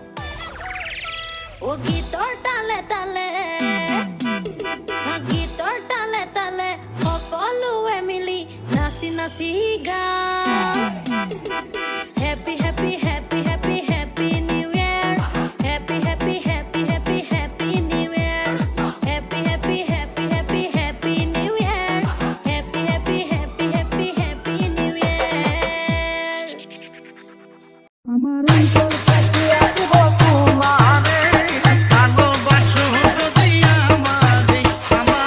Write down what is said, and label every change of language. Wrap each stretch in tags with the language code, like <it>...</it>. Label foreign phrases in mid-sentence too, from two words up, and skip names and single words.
<as>ও গীতৰ তালে তালে সকলোৱে মিলি নাচি নাচি গাম</as> <en>happy happy happy happy happy new year happy happy happy happy happy new year happy happy happy happy happy new year happy happy happy happy happy new year</en> <bn>আমার অন্তর কাটিয়া দিব তোমারে ভালোবাসো যদি আমারে আমার</bn>